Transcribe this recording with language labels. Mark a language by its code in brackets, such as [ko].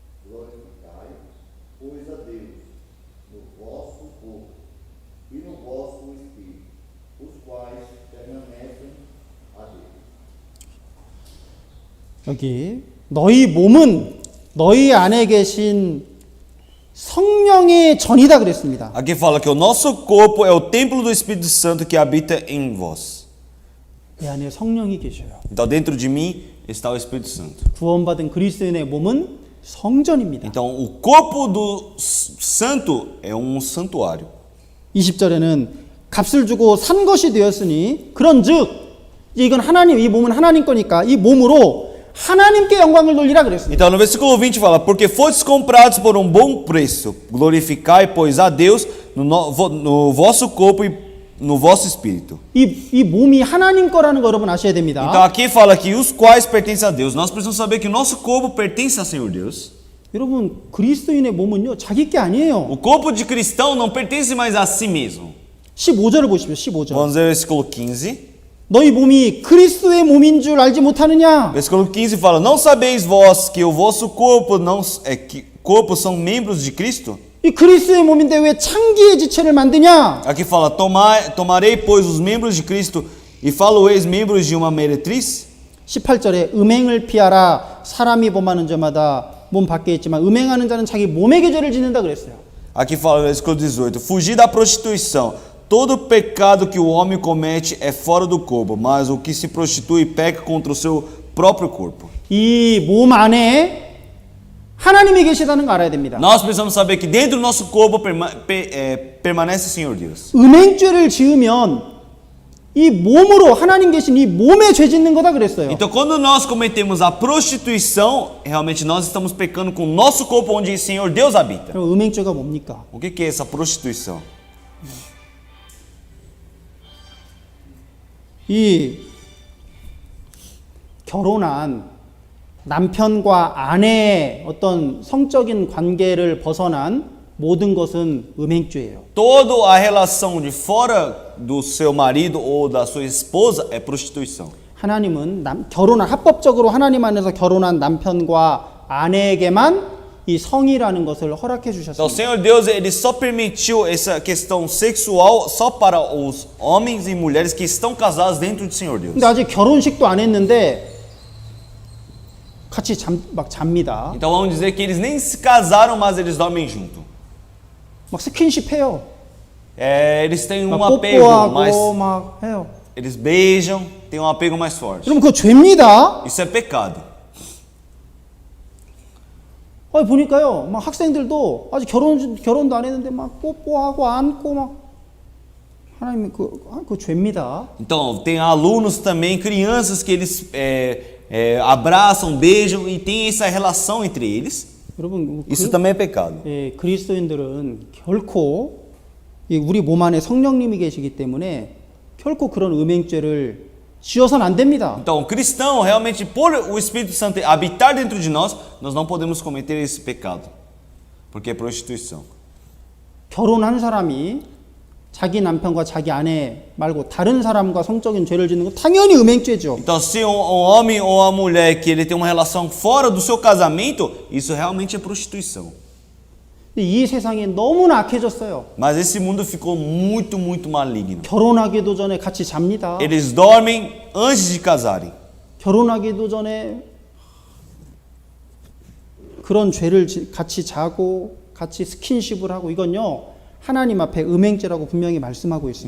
[pt] Glorificai, pois, a Deus no vosso corpo e no vosso espírito, os quais permanecem a Deus. [ko] 여기 너희 몸은 너희 안에 계신 성령의 전이다 그랬습니다. [pt] Aqui fala que o nosso corpo é o templo do Espírito Santo que habita em vós. [ko] 내 안에 성령이 계셔요. [pt] Então dentro de mim está o Espírito Santo. [ko] 구원받은 그리스도인의 몸은 성전입니다. [pt] Então o corpo do santo é um santuário. [ko] 20절에는 값을 주고 산 것이 되었으니 그런즉 이건 하나님, 이 몸은 하나님 거니까 이 몸으로 하나님께 영광을 돌리라 그랬습니다. [pt] Então no versículo 20 fala, porque fostes comprados por um bom preço, glorificai, pois, a Deus no vosso corpo e no vosso espírito. [ko] 이 몸이 하나님 거라는 거 여러분 아셔야 됩니다. [pt] Então aqui fala que os quais pertencem a Deus. Nós precisamos saber que o nosso corpo pertence ao Senhor Deus. [ko] 여러분 그리스도인의 몸은요 자기 게 아니에요. [pt] O corpo de cristão não pertence mais a si mesmo. [ko] 15절을 보십시오. 15절. [pt] Vamos ver o versículo 15. [ko] 너희 몸이 그리스도의 몸인 줄 알지 못하느냐? [pt] Versículo 15 fala, não sabeis vós que o vosso corpo corpo são membros de Cristo? [ko] 이 그리스도의 몸인데 왜 창기의 지체를 만드냐? [pt] Aqui fala, tomarei, pois, os membros de Cristo e falo-eis membros de uma meretriz? [ko] 18절에 음행을 피하라. 사람이 범하는 자마다 몸 밖에 있지만 음행하는 자는 자기 몸에게 죄를 짓는다 그랬어요. [pt] Aqui fala no versículo 18, fugir da prostituição. Todo pecado que o homem comete é fora do corpo, mas o que se prostitui peca contra o seu próprio corpo. [ko] 이 몸 안에 하나님이 계시다는 거 알아야 됩니다. [pt] Nós precisamos saber que dentro do nosso corpo permanece o Senhor Deus. [ko] 음행죄를 지으면 이 몸으로 하나님 계신 이 몸에 죄 짓는 거다 그랬어요. [pt] Então, quando nós cometemos a prostituição, realmente nós estamos pecando com o nosso corpo onde o Senhor Deus habita. [ko] 그럼 음행죄가 뭡니까? [pt] O que é essa prostituição? [ko] 이 결혼한 남편과 아내의 어떤 성적인 관계를 벗어난 모든 것은 음행죄예요. [pt] Toda a relação de fora do seu marido ou da sua esposa é prostituição. [ko] 하나님은 결혼한 합법적으로 하나님 안에서 결혼한 남편과 아내에게만 이 성이라는 것을 허락해 [pt] Então, o Senhor Deus, ele só permitiu essa questão sexual só para os homens e mulheres que estão casados dentro do Senhor Deus. [ko] 근데 아직 결혼식도 안 했는데 같이 막 잡니다. [pt] Então, vamos dizer que eles nem se casaram, mas eles dormem junto. [ko] 막 스킨십 해요. [pt] Eles têm um [ko] 막 [pt] apego mais... [ko] 뽀뽀하고 막 해요. [pt] Eles beijam, têm um apego mais forte. [ko] 그럼 그거 죄입니다. [pt] Isso é pecado. [ko] 보니까요, 막 학생들도 아직 결혼도 안 했는데 막 뽀뽀하고 안고 막 하나님 그거 죄입니다. [pt] Então, tem alunos também, crianças que eles abraçam, beijam e tem essa relação entre eles. [ko] 여러분, [pt] Isso também é pecado. [ko] 그리스도인들은 결코 우리 몸 안에 성령님이 계시기 때문에 결코 그런 음행죄를 지어서는 안 됩니다. [pt] Então, o cristão, realmente, por o Espírito Santo habitar dentro de nós não podemos cometer esse pecado, porque é prostituição. [ko] 결혼한 사람이 자기 남편과 자기 아내 말고 다른 사람과 성적인 죄를 짓는 건 당연히 음행죄죠. [pt] Então, se um homem ou uma mulher que ele tem uma relação fora do seu casamento, isso realmente é prostituição. [ko] 근데 이 세상이 너무나 악해졌어요. [pt] Mas esse mundo ficou muito, muito maligno. [ko] 결혼하기도 전에 같이 잡니다. [pt] Eles dormem antes de casarem. [ko] 결혼하기도 전에 그런 죄를 같이 자고 같이 스킨십을 하고 이건요 하나님 앞에 음행죄라고 분명히 말씀하고 있습니다.